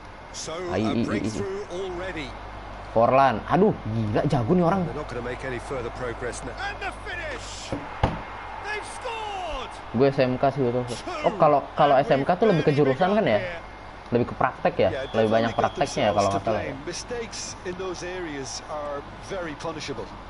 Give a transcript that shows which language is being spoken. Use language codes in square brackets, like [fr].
[en] So a breakthrough already. [id] Forlan, aduh, gila jago nih orang. [en] They're not going to make any further progress now. And the finish. They've scored. [id] Gue SMK sih itu. Oh, kalau SMK tuh lebih ke jurusan kan ya? Lebih ke praktek ya? Lebih banyak prakteknya ya kalau nggak salah. [en] Mistakes in those areas are very punishable.